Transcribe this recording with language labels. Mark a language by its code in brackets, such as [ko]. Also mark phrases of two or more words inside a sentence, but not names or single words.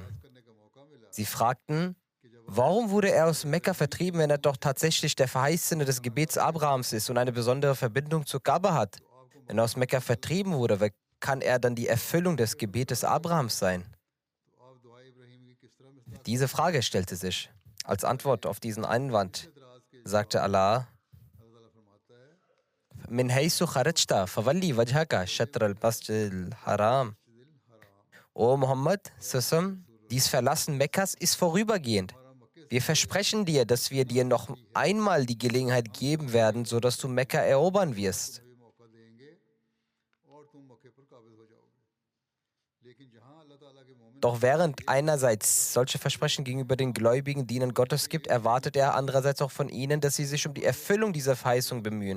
[de] Sie fragten, warum wurde er aus Mekka vertrieben, wenn er doch tatsächlich der Verheißene des Gebets Abrahams ist und eine besondere Verbindung zu Kaaba hat? Wenn er aus Mekka vertrieben wurde, wie kann er dann die Erfüllung des Gebetes Abrahams sein? Diese Frage stellte sich. Als Antwort auf diesen Einwand sagte Allah, [ar] من حيث خرجت فول وجهك شطر المسجد الحرام. [de] O Muhammad, dies Verlassen Mekkas ist vorübergehend. Wir versprechen dir, dass wir dir noch einmal die Gelegenheit geben werden, sodass du Mekka erobern wirst. Doch während einerseits solche Versprechen gegenüber den gläubigen Dienern Gottes gibt, erwartet er andererseits auch von ihnen, dass sie sich um die Erfüllung dieser Verheißung bemühen.